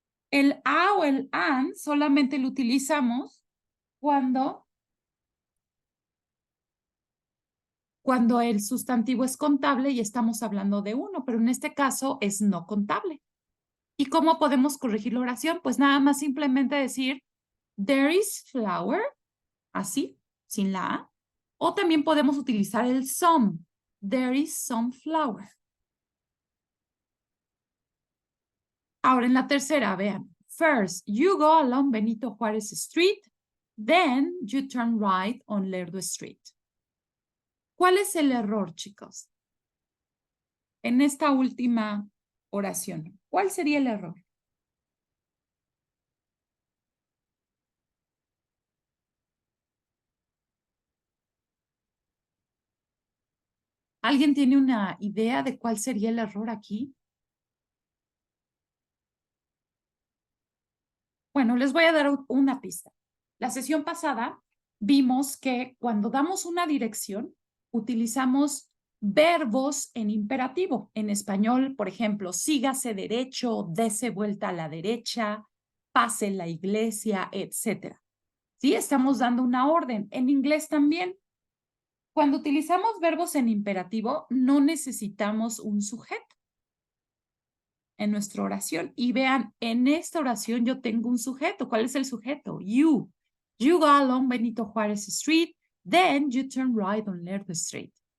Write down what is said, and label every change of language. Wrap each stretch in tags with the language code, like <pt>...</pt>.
<es>El a o el an solamente lo utilizamos cuando el sustantivo es contable y estamos hablando de uno, pero en este caso es no contable. ¿Y cómo podemos corregir la oración? Pues nada más simplemente decir,</es> <en>there is flour,</en> <es>así, sin la A. O también podemos utilizar el some,</es> <en>there is some flour.</en> <es>Ahora en la tercera, vean.</es> <en>First, you go along Benito Juárez Street, then you turn right on Lerdo Street.</en> <es>¿Cuál es el error, chicos? En esta última oración, ¿cuál sería el error? ¿Alguien tiene una idea de cuál sería el error aquí? Bueno, les voy a dar una pista. La sesión pasada vimos que cuando damos una dirección, utilizamos verbos en imperativo. En español, por ejemplo, sígase derecho, dese vuelta a la derecha, pase la iglesia, etc. ¿Sí? Estamos dando una orden. En inglés también. Cuando utilizamos verbos en imperativo, no necesitamos un sujeto en nuestra oración. Y vean, en esta oración yo tengo un sujeto. ¿Cuál es el sujeto? You.</es> <en>You go along Benito Juárez Street, then you turn right on Lerdo Street.</en>